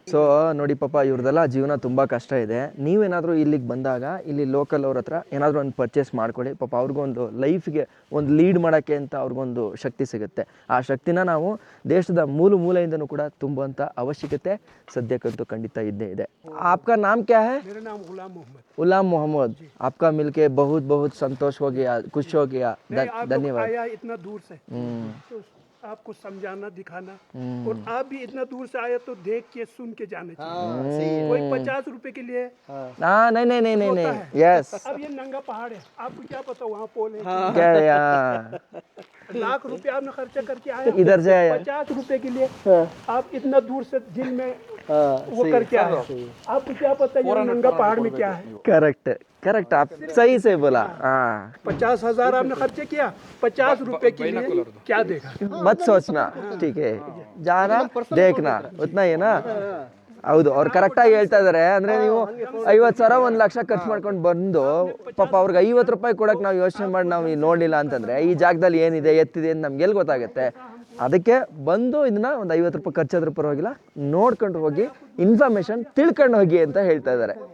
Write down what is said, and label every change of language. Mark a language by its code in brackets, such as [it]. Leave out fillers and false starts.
[kn] So ನೋಡಿ ಪಾಪ ಇವ್ರದ್ದೆಲ್ಲ ಜೀವನ ತುಂಬ ಕಷ್ಟ ಇದೆ. ನೀವೇನಾದರೂ ಇಲ್ಲಿಗೆ ಬಂದಾಗ ಇಲ್ಲಿ ಲೋಕಲ್ ಅವ್ರ ಹತ್ರ ಏನಾದರೂ ಒಂದು ಪರ್ಚೇಸ್ ಮಾಡ್ಕೊಳ್ಳಿ. ಪಾಪ ಅವ್ರಿಗೊಂದು ಲೈಫ್ಗೆ ಒಂದು ಲೀಡ್ ಮಾಡೋಕ್ಕೆ ಅಂತ ಅವ್ರಿಗೊಂದು ಶಕ್ತಿ ಸಿಗುತ್ತೆ. ಆ ಶಕ್ತಿನ ನಾವು ದೇಶದ ಮೂಲೆಯಿಂದನೂ ಕೂಡ ತುಂಬುವಂಥ ಅವಶ್ಯಕತೆ ಸದ್ಯಕ್ಕಂತೂ ಖಂಡಿತ ಇದ್ದೇ ಇದೆ. [hi] ಆಪ್ಕಾ ನಾಮ್ ಕ್ಯಾ ಹೈ? मेरा नाम गुलाम मोहम्मद. गुलाम मोहम्मद, आपका मिलके बहुत बहुत संतोष हो गया, खुश हो गया. धन्यवाद. आया इतना दूर से तो आपको समझाना दिखाना, और आप भी इतना दूर से आए तो देख के सुन के जाना चाहिए. कोई 50 रुपए के लिए हाँ नहीं यस अब ये नंगा पहाड़ है, आपको क्या पता वहाँ पोल है. क्या यार लाख रुपए आपने खर्चा करके आए, इधर से आया. 50 रुपए के लिए आप इतना दूर से दिल में वो करके आए. आपको क्या पता ये नंगा पहाड़ में क्या है. करेक्ट आप सही से बोला. हाँ 50,000 आपने खर्चे किया, 50 रुपए के लिए क्या देगा. मत सोचना, ठीक है, जाना देखना उतना ही ना. [kn] ಹೌದು, ಅವ್ರು ಕರೆಕ್ಟಾಗಿ ಹೇಳ್ತಾ ಇದ್ದಾರೆ. ಅಂದರೆ ನೀವು 50,000 1 ಲಕ್ಷ ಖರ್ಚು ಮಾಡ್ಕೊಂಡು ಬಂದು ಪಾಪ ಅವ್ರಿಗೆ 50 ರೂಪಾಯಿ ಕೊಡೋಕೆ ನಾವು ಯೋಚನೆ ಮಾಡಿ ನಾವು ನೋಡಲಿಲ್ಲ ಅಂತಂದರೆ ಈ ಜಾಗದಲ್ಲಿ ಏನಿದೆ ಎತ್ತಿದೆ ಅಂತ ನಮ್ಗೆ ಎಲ್ಲಿ ಗೊತ್ತಾಗುತ್ತೆ. ಅದಕ್ಕೆ ಬಂದು ಇದನ್ನ ಒಂದು 50 ರೂಪಾಯಿ ಖರ್ಚಾದ್ರೂ ಪರವಾಗಿಲ್ಲ ನೋಡ್ಕೊಂಡು ಹೋಗಿ ಇನ್ಫಾರ್ಮೇಷನ್ ತಿಳ್ಕೊಂಡು ಹೋಗಿ ಅಂತ ಹೇಳ್ತಾ ಇದ್ದಾರೆ.